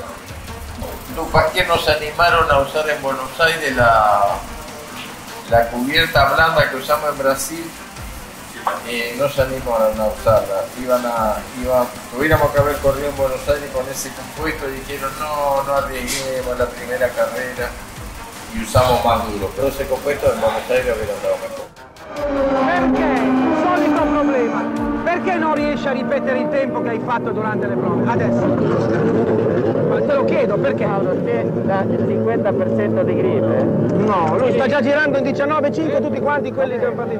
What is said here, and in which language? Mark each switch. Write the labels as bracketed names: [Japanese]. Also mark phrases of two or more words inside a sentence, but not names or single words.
[Spanish] Los pasquiers nos animaron a usar en Buenos Aires la cubierta blanda que usamos en Brasil. No se animaron a usarla, tuviéramos que haber corrido en Buenos Aires con ese compuesto y dijeron no arriesguemos la primera carrera y usamos más duro, pero ese compuesto en Buenos Aires hubiera andado mejor. [Italian] Perché? Il solito problema. Perché non riesci a ripetere il tempo che hai fatto durante le prove? Adesso. Ma te lo chiedo, perché? Paolo, te dà il 50% di grip, eh? No, lui sta già girando in 19,5 tutti quanti quelli che hanno partito.